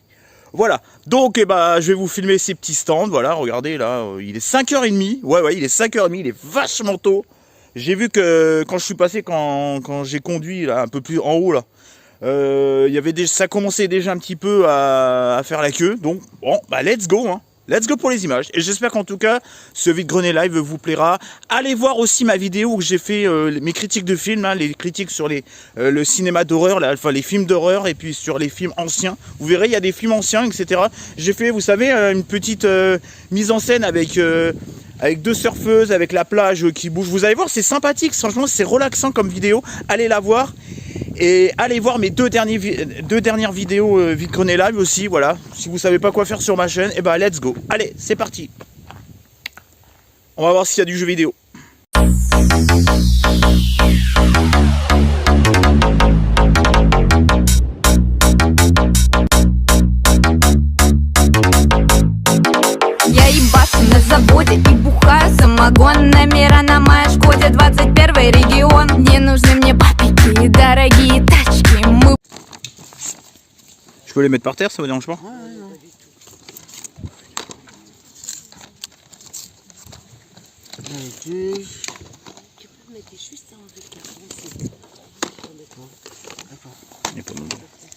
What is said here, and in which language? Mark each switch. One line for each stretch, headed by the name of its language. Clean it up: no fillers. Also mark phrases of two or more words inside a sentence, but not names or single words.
French: Voilà, donc je vais vous filmer ces petits stands, voilà, regardez là, il est 5h30, ouais, il est 5h30, il est vachement tôt. J'ai vu que quand je suis passé, quand j'ai conduit là, un peu plus en haut là, ça commençait déjà un petit peu à faire la queue, donc bon,
English: let's go, hein. Let's go
French: pour les images. Et j'espère qu'en tout cas, ce vide-grenier live vous plaira. Allez voir aussi ma vidéo où j'ai fait mes critiques de films, hein, les critiques sur le cinéma d'horreur, enfin les films d'horreur et puis sur les films anciens. Vous verrez, il y a des films anciens, etc. J'ai fait, vous savez, une petite mise en scène avec deux surfeuses, avec la plage qui bouge. Vous allez voir, c'est sympathique. Franchement, c'est relaxant comme vidéo. Allez la voir. Et allez voir mes deux dernières vidéos vide-grenier live aussi, voilà. Si vous savez pas quoi faire sur ma chaîne,
English: let's go.
French: Allez, c'est parti. On va voir s'il y a du jeu vidéo.
Russian: Я ебашу на заводе и бухаю самогон. Номера на моей Шкоде, 21 регион. Не нужны мне папики и дорогие тачки. Мы...
French: Je peux les mettre par terre, ça vous dérange pas? Tu peux mettre juste ça en véritable. Il n'y a pas de nom.